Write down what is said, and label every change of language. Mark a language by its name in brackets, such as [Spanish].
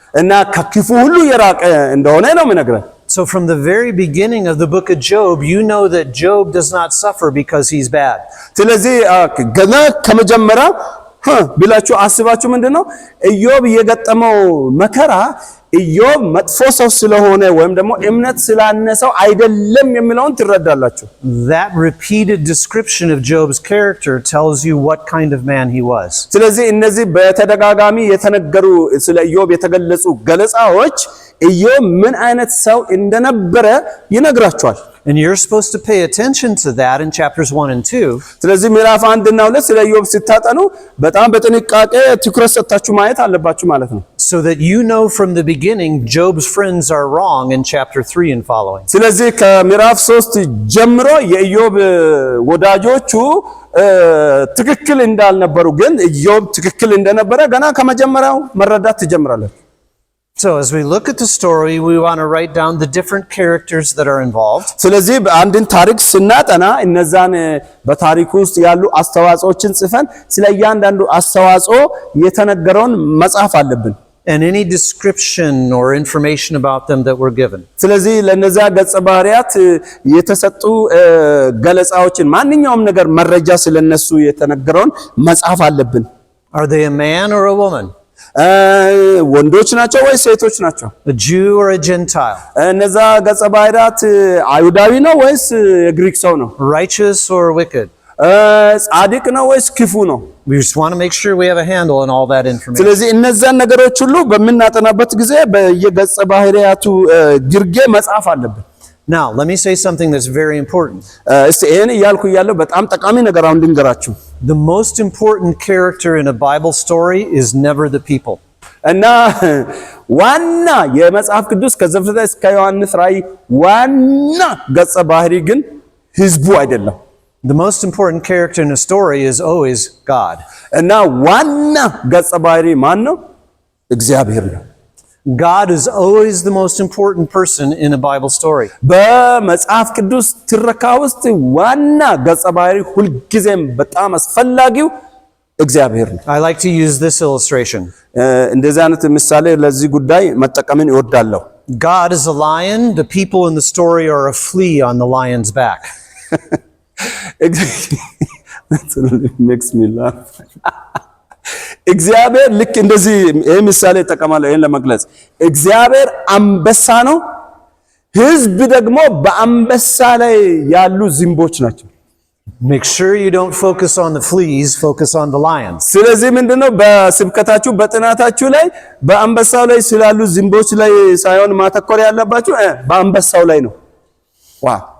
[Amharic] እና ከክፉ ሁሉ የራቀ እንደሆነ ነው የሚነግረን። [English] So from the very beginning of the book of Job, you know that Job does not suffer because he's bad. [Amharic] ስለዚህ ገና ከመጀመሪያ ብላችሁ አስባችሁ ምንድነው ኢዮብ የገጠመው መከራ ኢዮብ መጥፎ ሰው ስለሆነ ወይም ደግሞ እምነት ስላነሰው አይደለም የሚለውን ትረዳላችሁ። [English] That repeated description of Job's character tells you what kind of man he was. [Amharic] ስለዚህ እነዚህ በተደጋጋሚ የተነገሩ ስለ ኢዮብ የተገለጹ ገለጻዎች ኢዮብ ምን አይነት ሰው እንደነበረ ይነግራቸዋል። [English] And you're supposed to pay attention to that in chapters 1 and 2. [Amharic] ስለዚህ ምዕራፍ 1 እና 2 ስለ ኢዮብ ስታጠኑ በጣም በጥንቃቄ ትኩረት ሰጥታችሁ ማየት አለባችሁ ማለት ነው። [English] So that you know from the beginning Job's friends are wrong in chapter 3 and following. [Amharic] ስለዚህ ከምዕራፍ 3 ጀምሮ የኢዮብ ወዳጆቹ ትክክል እንዳልነበሩ ግን ኢዮብ ትክክል እንደነበረ ገና ከመጀመሪያው መረዳት ትጀምራላችሁ። [English] So as we look at the story, we want to write down the different characters that are involved. [Amharic] ስለዚህ አንድን ታሪክ ስናጠና እነዛን በታሪኩ ውስጥ ያሉ አስተዋጽኦችን ጽፈን ስለ እያንዳንዱ አስተዋጽኦ የተነገረውን መጻፍ አለብን። [English] And any description or information about them that were given. [Amharic] ስለዚህ ለነዛ ገጸ ባህሪያት የተሰጡ ገለጻዎችን ማንኛውም ነገር መረጃ ስለነሱ የተነገረውን መጻፍ አለብን። [English] Are they a man or a woman? [Amharic] ወንዶች ናቸው ወይስ ሴቶች ናቸው? [English] A Jew or a Gentile? [Amharic] እነዛ ገጸ ባህሪያት አይሁዳዊ ነው ወይስ የግሪክ ሰው ነው? [English] Righteous or wicked? [Amharic] ጻድቅ ነው ወይስ ክፉ ነው? [English] We just want to make sure we have a handle on all that information. [Amharic] ስለዚህ እነዛን ነገሮች ሁሉ በምናጠናበት ጊዜ በየገጸ ባህሪያቱ ግርጌ መጻፍ አለብን። [English] Now, let me say something that's very important. [Amharic] እስቲ ይሄን እያልኩ ያለው በጣም ጠቃሚ ነገር አሁን ልንገራችሁ። [English] The most important character in a Bible story is never the people. [Amharic] እና ዋና የመጽሐፍ ቅዱስ ከዘፍጥረት እስከ ዮሐንስ ራእይ ዋና ገጸ ባህሪ ግን ህዝቡ አይደለም። [English] The most important character in a story is always God. [Amharic] እና ዋና ገጸ ባህሪ ማን ነው? እግዚአብሔር ነው። [English] God is always the most important person in a Bible story. [Amharic] በመጽሐፍ ቅዱስ ትረካ ውስጥ ዋና ገጸ ባህሪ ሁልጊዜም በጣም አስፈላጊው እግዚአብሔር ነው። [English] I like to use this illustration. [Amharic] እንደዚህ አይነት ምሳሌ ለዚህ ጉዳይ መጠቀምን እወዳለሁ። [English] God is a lion, the people in the story are a flea on the lion's back. That makes me laugh. [Amharic] እግዚአብሔር ልክ እንደዚህ ይሄ ምሳሌ ተጠቀማለሁ ይሄን ለመግለጽ። እግዚአብሔር አንበሳ ነው፣ ህዝብ ደግሞ በአንበሳ ላይ ያሉ ዝንቦች ናቸው። [English] Make sure you don't focus on the fleas, focus on the lions. [Amharic] ስለዚህ ምንድነው በስብከታችሁ በጥናታችሁ ላይ በአንበሳው ላይ ስላሉ ዝንቦች ላይ ሳይሆን ማተኮር ያለባችሁ በአንበሳው ላይ ነው። Wow.